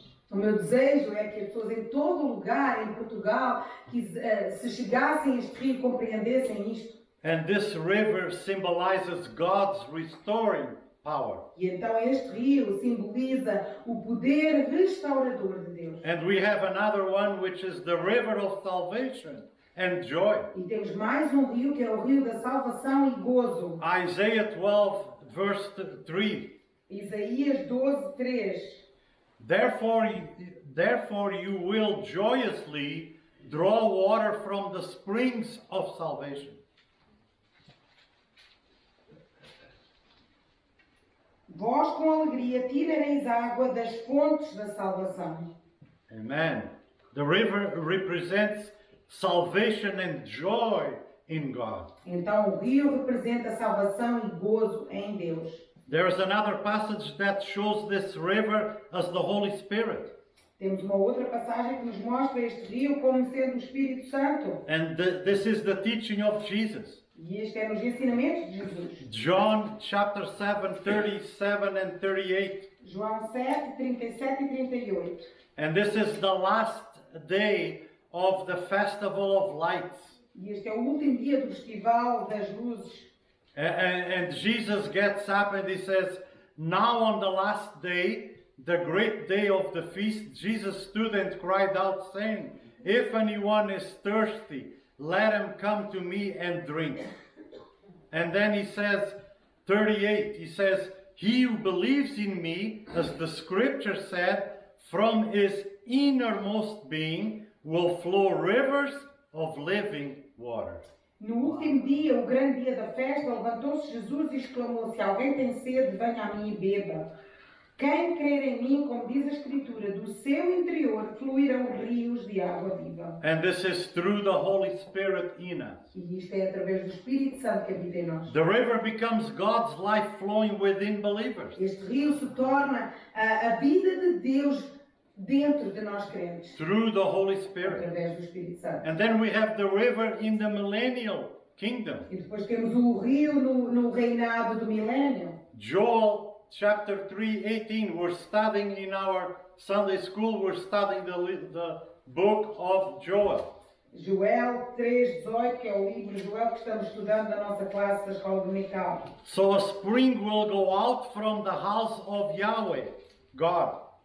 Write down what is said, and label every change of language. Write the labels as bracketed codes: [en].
[pt] O meu desejo é que as pessoas em todo lugar, em Portugal, que se chegassem a este rio, compreendessem isto. [en] And this river symbolizes God's restoring power. [pt] E então este rio simboliza o poder restaurador de Deus. [en] And we have another one which is the river of salvation and joy. [pt] E temos mais um rio que é o rio da salvação e gozo. [en] Isaiah 12, verse 3. [pt] Isaías 12, 3. [en] Therefore you will joyously draw water from the springs of salvation. [pt] Vós com alegria tirareis água das fontes da salvação. Amen. [en] The river represents salvation and joy in God. [pt] Então o rio representa salvação e gozo em Deus. [en] There is another passage that shows this river as the Holy Spirit. [pt] Temos uma outra passagem que nos mostra este rio como sendo o Espírito Santo. [en] And this is the teaching of Jesus. [pt] E este é nos ensinamentos de Jesus. [en] John chapter 7, 37 and 38. [pt] João 7, 37 e 38. [en] And this is the last day of the Festival of Lights. [pt] E este é o último dia do Festival das Luzes. [en] And Jesus gets up and he says, now on the last day, the great day of the feast, Jesus stood and cried out, saying, if anyone is thirsty, let him come to me and drink. And then he says, 38, he says, he who believes in me, as the scripture said, from his innermost being will flow rivers of living water. [pt] No último dia, o grande dia da festa, levantou-se Jesus e exclamou: se alguém tem sede, venha a mim e beba. Quem crer em mim, como diz a Escritura, do seu interior fluirão rios de água viva. [en] And this is through the Holy Spirit in us. [pt] E isto é através do Espírito Santo que habita em nós. [en] The river becomes God's life flowing within believers. [pt] Este rio se torna a vida de Deus dentro de nós crentes. [en] Through the Holy Spirit. [pt] Através do Espírito Santo. [en] And then we have the river in the millennial kingdom. [pt] E depois temos o rio no reinado do milénio. [en] Joel chapter 3:18. We're studying in our Sunday school, we're studying the book of Joel. [pt] Joel 3:18, que é o livro de Joel que estamos estudando na nossa classe da escola dominical. [en] So a spring will go out from the house of Yahweh, God.